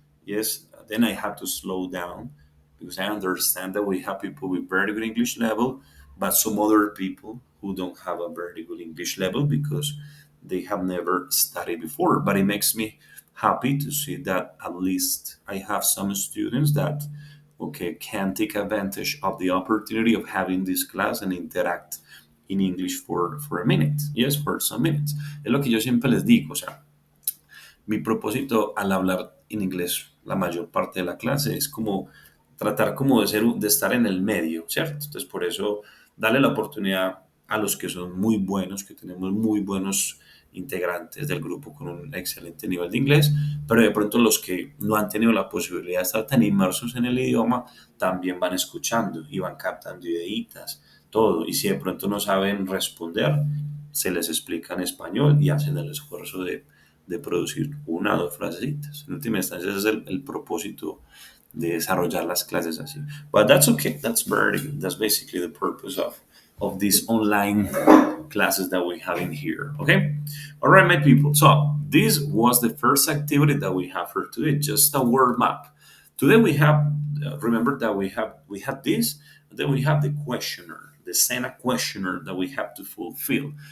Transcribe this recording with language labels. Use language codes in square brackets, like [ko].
[en] Yes, then I have to slow down because I understand that we have people with very good English level, but some other people who don't have a very good English level because they have never studied before. But it makes me happy to see that at least I have some students that okay can take advantage of the opportunity of having this class and interact in English for a minute. Yes, for some minutes. [es] Es lo que yo siempre les digo, o sea, mi propósito al hablar en inglés la mayor parte de la clase es como tratar como de estar en el medio, ¿cierto? Entonces por eso darle la oportunidad a los que son muy buenos, que tenemos muy buenos integrantes del grupo con un excelente nivel de inglés, pero de pronto los que no han tenido la posibilidad de estar tan inmersos en el idioma también van escuchando y van captando ideitas, todo. Y si de pronto no saben responder, se les explica en español y hacen el esfuerzo de producir una o dos frasecitas. En última instancia, ese es el propósito de desarrollar las clases así. [en] But that's okay. That's very good. That's basically the purpose of these online classes that we have in here. Okay? All right, my people. So this was the first activity that we have for today, just a word map. Today we have, remember that we have this, and then we have the questionnaire, the SENA questionnaire that we have to fulfill.